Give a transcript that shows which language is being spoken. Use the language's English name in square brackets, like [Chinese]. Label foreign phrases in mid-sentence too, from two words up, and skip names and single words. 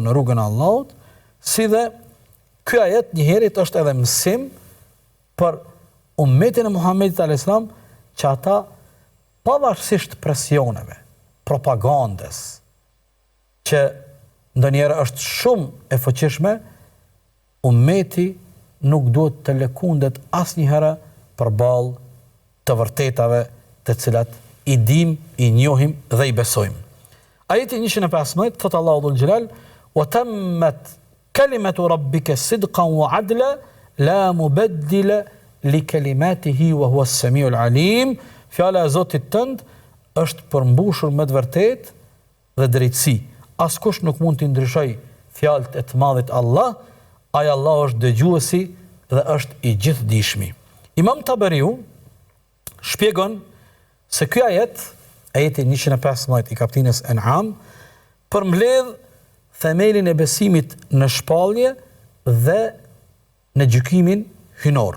[Albanian] në rrugën e Allahut, si dhe ky ajet njëherët është edhe mësim për ummetin e Muhamedit [Arabic] عليه السلام, [Albanian] që ata pavarësisht presioneve, propagandës, që ndonjëherë është shumë e fuqishme, ummeti nuk duhet të lëkundet asnjëherë përballë të vërtetave të cilat i dim, i njohim dhe i besojmë. Ajeti 115 thot Allahu [Arabic] ذو الجلال: "وتمت كلمت ربك صدقا وعدلا لا مبدل لكلماته وهو السميع العليم." [Albanian] Fjala e Zotit tënd është përmbushur me të vërtetë dhe drejtësi. Askush nuk mund të ndryshojë fjalët e të Madhit Allah, ai Allah është dëgjuesi dhe është i gjithdijshmi. Imam Tabariu shpjegon se ky ajet, ajeti 115 i kapitullin An'am, përmbledh themelin e besimit në shpallje dhe në gjykimin hynor.